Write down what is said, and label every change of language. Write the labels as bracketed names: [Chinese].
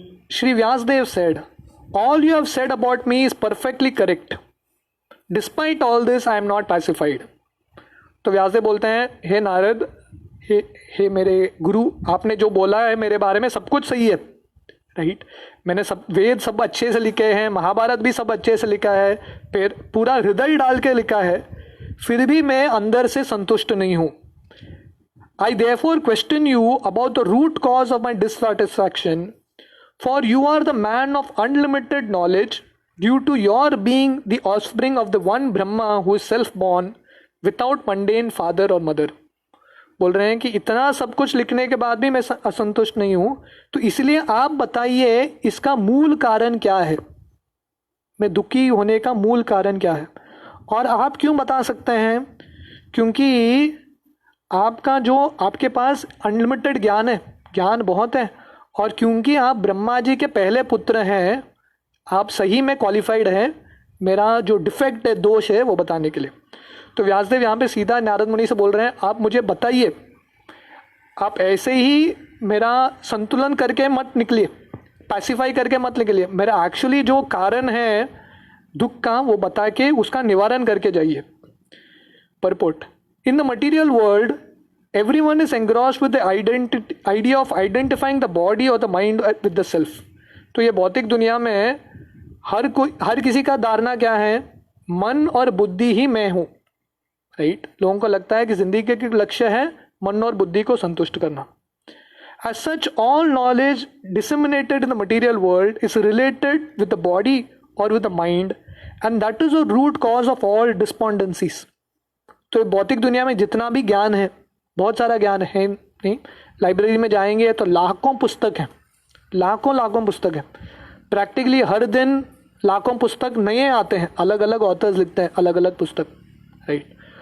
[English] Shri Vyasadev said, all you have said about me is perfectly correct. Despite all this, I am not pacified. [Hindi] तो व्यासदेव बोलते हैं, हे नारद, हे मेरे गुरु, आपने जो बोला है मेरे बारे में सब कुछ सही है. राइट, मैंने सब वेद सब अच्छे से लिखे हैं, महाभारत भी सब अच्छे से लिखा है, फिर पूरा हृदय डाल के लिखा है, फिर भी मैं अंदर से संतुष्ट नहीं हूँ. [English] I therefore question you about the root cause of my dissatisfaction. For you are the man of unlimited knowledge, due to your being the offspring of the one Brahma who is self-born, without mundane father or mother. [Hindi] बोल रहे हैं कि इतना सब कुछ लिखने के बाद भी मैं असंतुष्ट नहीं हूँ, तो इसलिए आप बताइए इसका मूल कारण क्या है, मैं दुखी होने का मूल कारण क्या है. और आप क्यों बता सकते हैं? क्योंकि आपका जो आपके पास अनलिमिटेड ज्ञान है, ज्ञान बहुत है, और क्योंकि आप ब्रह्मा जी के पहले पुत्र हैं, आप सही में क्वालिफाइड हैं मेरा जो डिफेक्ट है, दोष है, वो बताने के लिए. तो व्यासदेव यहाँ पे सीधा नारद मुनि से बोल रहे हैं, आप मुझे बताइए, आप ऐसे ही मेरा संतुलन करके मत निकलिए, पैसिफाई करके मत निकलिए, मेरा एक्चुअली जो कारण है दुख का वो बता के उसका निवारण करके जाइए. [English] Purport: in the material world everyone is engrossed with the idea of identifying the body or the mind with the self. [Hindi] तो ये भौतिक दुनिया में हर किसी का धारणा क्या है? मन और बुद्धि ही मैं हूँ. राइट, लोगों को लगता है कि जिंदगी का लक्ष्य है मन और बुद्धि को संतुष्ट करना. [English] As such, all knowledge disseminated in the material world is related with the body or with the mind and that is the root cause of all despondencies. [Hindi] तो ये भौतिक दुनिया में जितना भी ज्ञान है, बहुत सारा ज्ञान है, नहीं लाइब्रेरी में जाएंगे तो लाखों पुस्तक हैं, लाखों पुस्तक हैं, प्रैक्टिकली हर दिन लाखों पुस्तक नए आते हैं, अलग अलग ऑथर्स लिखते हैं अलग अलग पुस्तक, राइट।